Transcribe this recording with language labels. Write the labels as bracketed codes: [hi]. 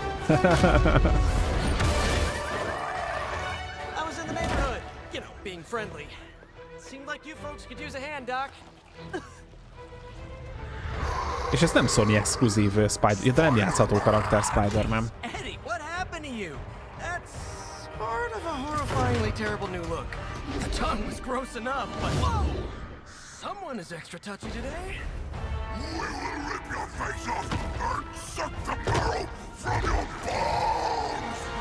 [en] I was in the neighborhood, you know, being friendly. Seemed like you folks could use a hand, Doc. [hu] És ez nem Sony exkluzív Spider, de nem játszható karakter Spider-Man. [en] Eddie, what happened to you? That's part of a horrifyingly terrible new look. The tongue was gross enough, but whoa! Someone is extra touchy today. We will rip your face off and suck the marrow from your bones!